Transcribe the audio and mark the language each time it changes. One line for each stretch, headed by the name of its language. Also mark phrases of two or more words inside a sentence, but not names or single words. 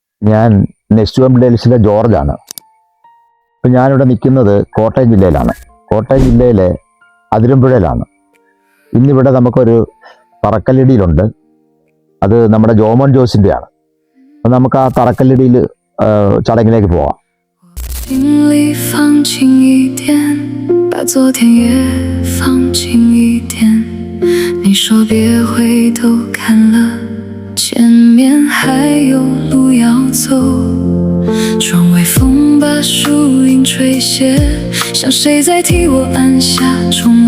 Malayalam: ഞാൻ നെക്സ്റ്റ് ഡെലിസിലെ ജോർജാണ്. ഇപ്പം ഞാനിവിടെ നിൽക്കുന്നത് കോട്ടയം ജില്ലയിലാണ്. കോട്ടയം ജില്ലയിലെ അതിരമ്പുഴയിലാണ്. ഇന്നിവിടെ നമുക്കൊരു തറക്കല്ലിടിയിലുണ്ട്. അത് നമ്മുടെ ജോമോൻ ജോസിൻ്റെയാണ്. അപ്പം നമുക്ക് ആ തറക്കല്ലിടിയിൽ ചടങ്ങിലേക്ക് പോവാം.
Chinese: 心里放轻一点，把昨天也放轻一点。你说别回头看了，前面还有路要走。窗外风把树影吹斜，像谁在替我按下重来。